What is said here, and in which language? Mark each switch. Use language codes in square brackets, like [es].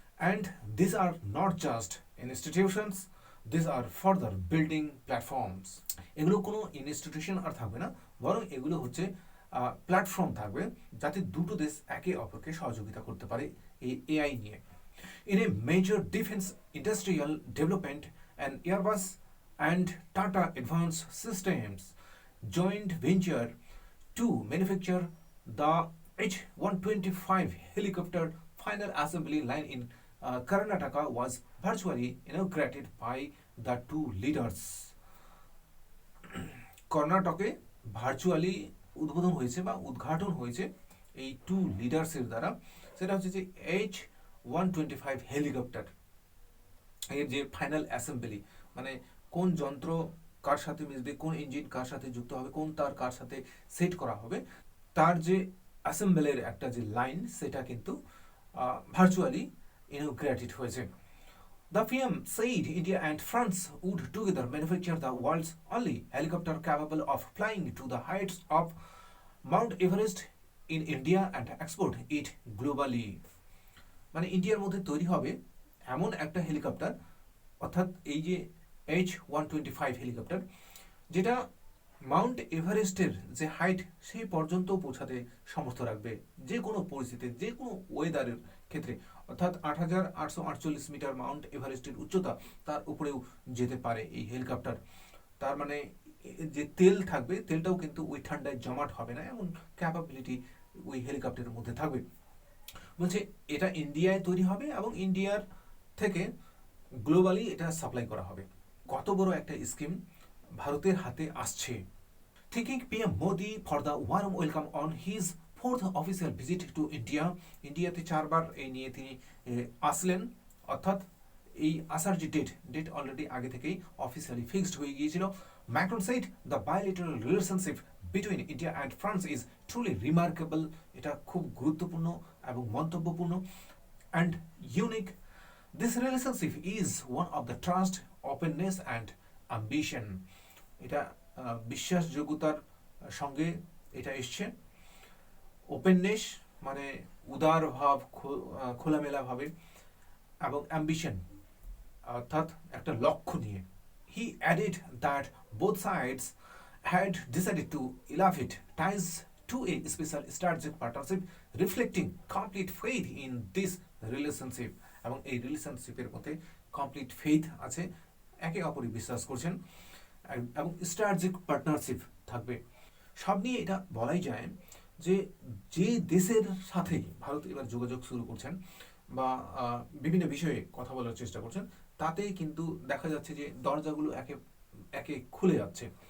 [en] And these are not just institutions, these are further building platforms. [bn] এগুলো কোনো institution আর থাকবে না, বরং এগুলো হচ্ছে প্ল্যাটফর্ম থাকবে যাতে দুটো দেশ একে অপরকে সহযোগিতা করতে পারে এই এআই নিয়ে। [en] In a major defense industrial development, an Airbus and Tata Advanced Systems joint venture to manufacture the H-125 helicopter final assembly line in Karnataka was virtually inaugurated by the two leaders. [bn] কর্ণাটকে virtually উদ্বোধন হয়েছে বা উদ্ঘাটন হয়েছে এই two লিডার্সের দ্বারা। সেটা হচ্ছে যে H-125 হেলিকপ্টার এর যে ফাইনাল অ্যাসেম্বলি, মানে কোন যন্ত্র কার সাথে মিশবে, কোন ইঞ্জিন কার সাথে যুক্ত হবে, কোন তার কার সাথে সেট করা হবে, তার যে অ্যাসেম্বলের একটা যে লাইন, সেটা কিন্তু ভার্চুয়ালি inaugurated হয়েছে। [en] The PM said India and France would together manufacture the world's only helicopter capable of flying to the heights of Mount Everest in India and export it globally. [bn] মানে ইন্ডিয়ার মধ্যে তৈরি হবে এমন একটা হেলিকপ্টার, অর্থাৎ এই যে H-125 হেলিকপ্টার, যেটা মাউন্ট এভারেস্টের যে হাইট সেই পর্যন্ত পৌঁছাতে সমর্থ রাখবে যে কোনো পরিস্থিতিতে, যে কোনো ওয়েদারের ক্ষেত্রে। অর্থাৎ 8,848 মিটার মাউন্ট এভারেস্টের উচ্চতা, তার উপরেও যেতে পারে এই হেলিকপ্টার। তার মানে যে তেল থাকবে, তেলটাও কিন্তু ওই ঠান্ডায় জমাট হবে না, এমন ক্যাপাবিলিটি ওই হেলিকপ্টারের মধ্যে থাকবে। বলছে এটা ইন্ডিয়ায় তৈরি হবে এবং ইন্ডিয়ার থেকে গ্লোবালি এটা সাপ্লাই করা হবে। কত বড় একটা স্কিম ভারতের হাতে আসছে। [en] Thanking PM Modi for the warm welcome on his fourth official visit to India. [bn] ইন্ডিয়াতে 4বার এই নিয়ে তিনি আসলেন, অর্থাৎ এই আসার যে ডেট অলরেডি আগে থেকেই অফিসিয়ালি ফিক্সড হয়ে গিয়েছিল। [en] Macron said the bilateral relationship between India and France is truly remarkable. [bn] এটা খুব গুরুত্বপূর্ণ এবং মন্তব্যপূর্ণ [en] and unique. This relationship is one of the trust, openness and ambition. [bn] এটা বিশ্বাসযোগ্যতার সঙ্গে এটা এসছে। ওপেননেস মানে উদার ভাব, খোলামেলা ভাবে, এবং অ্যাম্বিশন অর্থাৎ একটা লক্ষ্য নিয়ে। [en] He added that both sides had decided to elevate ties to a special strategic partnership, reflecting complete faith in this relationship. [bn] এবং এই রিলেশনশিপের মধ্যে কমপ্লিট ফেইথ আছে, একে অপরে বিশ্বাস করছেন, এবং স্ট্র্যাটেজিক পার্টনারশিপ থাকবে। সব নিয়ে এটা বলাই যায় যে যে দেশের সাথে ভারত এবার যোগাযোগ শুরু করছেন বা বিভিন্ন বিষয়ে কথা বলার চেষ্টা করছেন, তাতে কিন্তু দেখা যাচ্ছে যে দরজাগুলো একে একে খুলে যাচ্ছে।